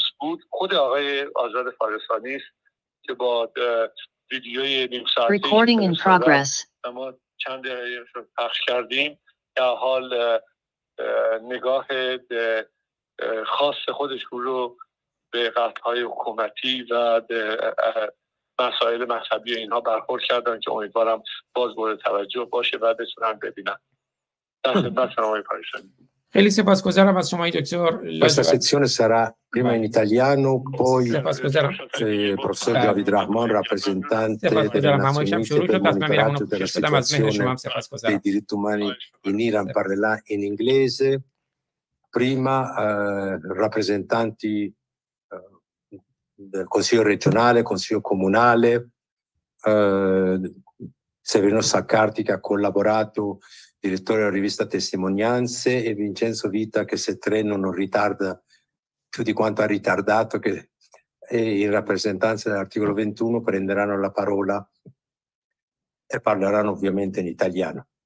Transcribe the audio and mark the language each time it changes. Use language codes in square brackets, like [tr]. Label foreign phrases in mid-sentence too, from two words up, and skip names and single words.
[fa] بود، خود آقای آزاد فارسانی است که با ویدیوی نیم ساعته ما چند دقیقه پخش کردیم در حال نگاه خاص خودش رو به قطعهای حکومتی و مسائل مذهبی اینها برخورد کردن که امیدوارم باز مورد توجه باشه و بتونن ببینن. در خدمت آقای فارسانی. خیلی سپاسگزارم از شما دکتر. [it] Questa sezione sarà prima in italiano, poi il professor David Rahman, rappresentante delle Nazioni Unite per il monitoraggio della situazione dei diritti umani in Iran, parlerà in inglese. Prima rappresentanti del Consiglio regionale, Consiglio comunale, Severino Saccardi che ha collaborato, direttore della rivista Testimonianze, e Vincenzo Vita che se treno non ritarda più di quanto ha ritardato, che in rappresentanza dell'articolo 21 prenderanno la parola e parleranno ovviamente in italiano.